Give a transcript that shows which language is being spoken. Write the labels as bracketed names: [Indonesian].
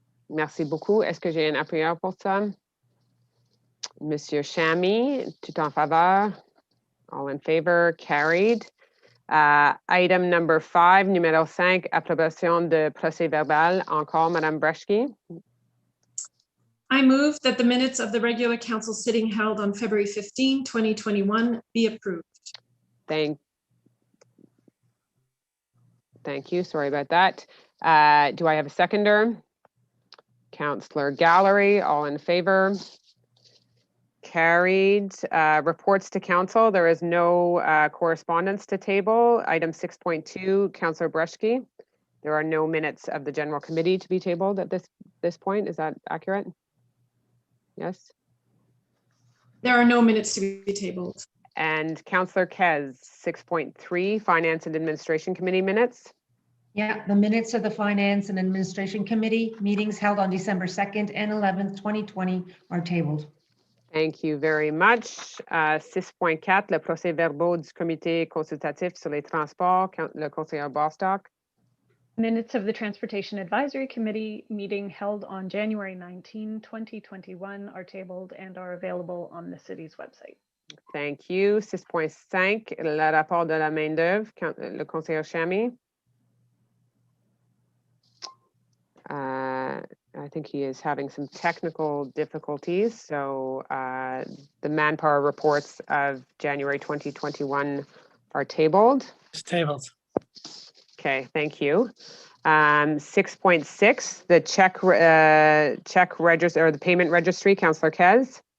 [French] Merci beaucoup. Est-ce que j'ai un appuyeur pour ça? Monsieur Chamy, tout en faveur? [English] All in favor? Carried. Item number 5, [French] numéro 5, approbation de procès verbal. Encore, Madame Breschke. [English] I move that the minutes of the regular council sitting held on February 15, 2021 be approved. Thank you. Sorry about that. Do I have a seconder? Councillor Gallery, all in favor? Carried. Reports to council. There is no correspondence to table. Item 6.2, Councillor Breschke. There are no minutes of the general committee to be tabled at this point. Is that accurate? Yes. There are no minutes to be tabled. And Councillor Kez, 6.3, Finance and Administration Committee minutes. Yeah, the minutes of the Finance and Administration Committee meetings held on December 2nd and 11th, 2020 are tabled. Thank you very much. [French] 6.4, le procès-verbaux du comité consultatif sur les transports, le conseiller Bostock. [English] Minutes of the Transportation Advisory Committee meeting held on January 19, 2021 are tabled and are available on the city's website. Thank you. [French] 6.5, le rapport de la main-d'œuvre, le conseiller Chamy. [English] I think he is having some technical difficulties. So the manpower reports of January 2021 are tabled. It's tabled. Okay, thank you. 6.6, the check register or the payment registry, Councillor Kez.